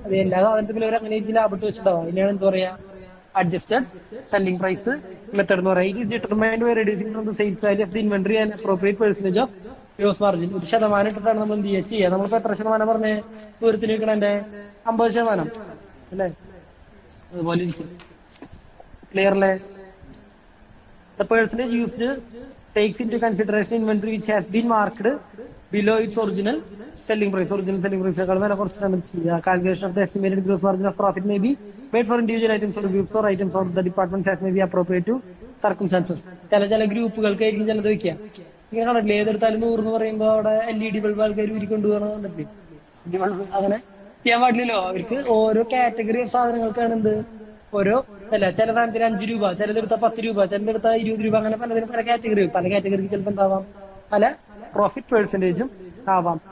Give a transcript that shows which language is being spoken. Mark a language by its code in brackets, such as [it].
[ml] അത് എല്ലാ സാധനത്തിലും അവർ അങ്ങനെ ലാഭം ഇട്ട് വെച്ചിട്ടുണ്ടാവും. അതിനാണ് എന്താ പറയാ, അഡ്ജസ്റ്റഡ് സെല്ലിംഗ് പ്രൈസ് മെത്തേഡ് എന്ന് പറയാം. [en] It is determined by reducing from the sales value of the inventory and appropriate percentage of gross margin. [ml] 1% ഇട്ടിട്ടാണ് നമ്മൾ എന്ത് ചെയ്യുക. നമ്മളിപ്പോ എത്ര ശതമാനം പറഞ്ഞേ, ദൂരത്തിന് വെക്കണേ 50% അല്ലേ, അതുപോലെ ഇരിക്കും. Clear അല്ലേ? [en] The percentage used takes into consideration inventory which has been marked below its original selling price. Original selling price [ml] ക്കാൾ വില കുറച്ചിട്ടാണ് ചെയ്യുക. [en] Calculation of the estimated gross margin of profit may be made for individual items or groups or items or the departments as may be appropriate to circumstances. [ml] ചില ഗ്രൂപ്പുകൾക്കായിരിക്കും ചിലത് വെക്കുക. ഇങ്ങനെ കണ്ടിട്ടില്ലേ, ഏതെടുത്താലും 100 എന്ന് പറയുമ്പോൾ അവിടെ LED ബൾബ് ആൾക്കാർ ഉരുക്കൊണ്ടുപോകണം കണ്ടിട്ടില്ലേ. അങ്ങനെ ചെയ്യാൻ പാടില്ലല്ലോ. അവർക്ക് ഓരോ കാറ്റഗറി ഓഫ് സാധനങ്ങൾക്കാണ് എന്ത്, ഓരോ അല്ല, ചില സാധനത്തിന് 5 രൂപ, ചിലതെടുത്ത 10 രൂപ, ചിലതെടുത്ത 20 രൂപ, അങ്ങനെ പലതിനും പല കാറ്റഗറിക്ക് ചിലപ്പോൾ എന്താവാം, പല പ്രോഫിറ്റ് പെർസെന്റേജും ആവാം.